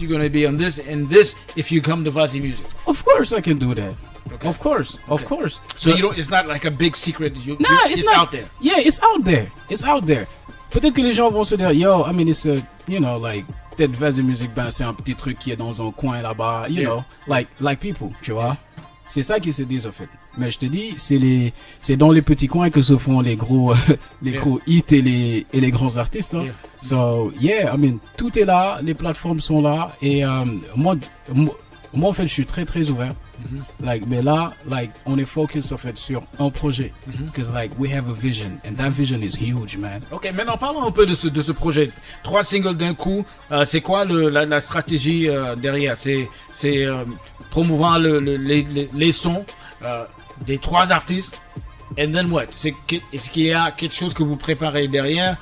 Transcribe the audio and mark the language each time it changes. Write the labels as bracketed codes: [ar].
[en] You're gonna be on this and this. If you come to Vas-y Music. of course I can do that. Okay. Of course. So you don't. It's not like a big secret. Nah, it's not out there. Yeah, it's out there. It's out there. [fr] Peut-être que les gens vont se dire, [en] yo, I mean, it's a, you know, like, [fr] peut-être Vas-y Music, ben, c'est un petit truc qui est dans un coin là-bas, you [en] Yeah. know, like people, tu vois. [fr] C'est ça qu'ils se disent, en fait. Mais je te dis, c'est dans les petits coins que se font les gros, gros hits et les grands artistes, hein. [en] Yeah. So, yeah, I mean, [fr] tout est là, les plateformes sont là, et, moi, en fait, je suis très, très ouvert. Like, mais là, like, on est focus, en fait, sur un projet. [en] Because, like, we have a vision, and that vision is huge, man. [fr] Ok, maintenant parlons un peu de ce projet. 3 singles d'un coup. C'est quoi la stratégie derrière? C'est promouvoir les sons des 3 artistes. [en] And then what? [fr] Est-ce qu'il y a quelque chose que vous préparez derrière?